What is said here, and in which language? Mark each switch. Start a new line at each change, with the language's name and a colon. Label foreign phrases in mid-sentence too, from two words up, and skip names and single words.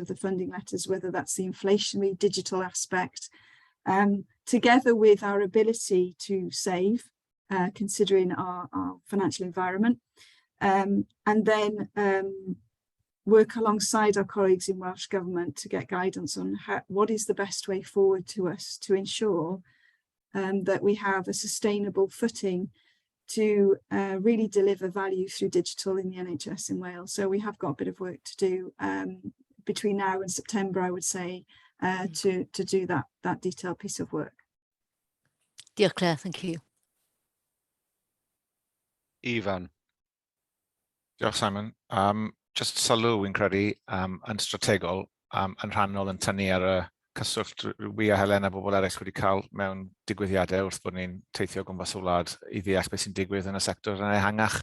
English: the funding letters, whether that's the inflationary digital aspect, together with our ability to save, considering our financial environment, and then work alongside our colleagues in Welsh Government to get guidance on what is the best way forward to us to ensure that we have a sustainable footing to really deliver value through digital in the NHS in Wales. So we have got a bit of work to do between now and September, I would say, to do that detailed piece of work. Diolch, Claire, thank you. Ifan.
Welsh: Diolch, Simon. Just sylw wy'n credu yn strategol yn rhannol yn tynnu ar y cyswllt wi a Helena bobl eraill wedi cael mewn digwyddiadau wrth bod ni'n teithio gwmpas y wlad i ddeall beth sy'n digwydd yn y sector yn ehangach.